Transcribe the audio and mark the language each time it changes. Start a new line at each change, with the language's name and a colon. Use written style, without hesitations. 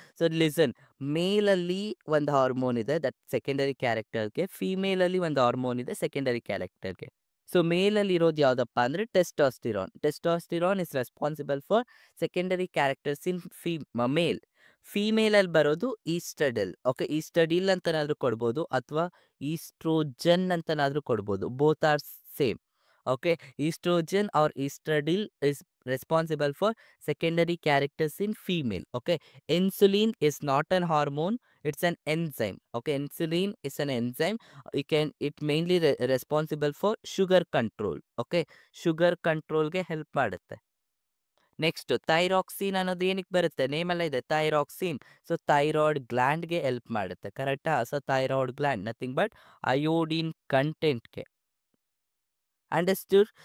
Kannada: So listen, ಮೇಲಲ್ಲಿ ಒಂದು hormone ಇದೆ that secondary ಕ್ಯಾರೆಕ್ಟರ್ಗೆ, ಫೀಮೇಲಲ್ಲಿ ಒಂದು ಹಾರ್ಮೋನ್ ಇದೆ ಸೆಕೆಂಡರಿ ಕ್ಯಾರೆಕ್ಟರ್ಗೆ. ಸೊ ಮೇಲಲ್ಲಿ ಇರೋದು ಯಾವ್ದಪ್ಪ ಅಂದ್ರೆ testosterone.
English: Testosterone is responsible for secondary characters in male.
Kannada: Female ಅಲ್ಲಿ ಬರೋದು ಈಸ್ಟ್ರಡಿಲ್. ಓಕೆ, ಈಸ್ಟ್ರಡಿಲ್ ಅಂತನಾದ್ರೂ ಕೊಡ್ಬೋದು ಅಥವಾ ಈಸ್ಟ್ರೋಜನ್ ಅಂತನಾದ್ರೂ ಕೊಡ್ಬೋದು.
English: Both are same. Okay, oestrogen or estradiol is responsible for secondary characters in female. Okay, insulin is not an hormone, it's an enzyme. Okay, insulin is an enzyme. It mainly responsible for sugar control.
Kannada: Okay, sugar control ಗೆ help ಮಾಡುತ್ತೆ. Next thyroxine ಅನ್ನೋದು ಏನಕ್ಕೆ ಬರುತ್ತೆ, ನೇಮಲ್ಲ ಇದೆ thyroxine. So thyroid ಗ್ಲ್ಯಾಂಡ್ಗೆ help ಮಾಡುತ್ತೆ. ಕರೆಕ್ಟಾ? So thyroid gland nothing but iodine ಕಂಟೆಂಟ್ಗೆ. Understood?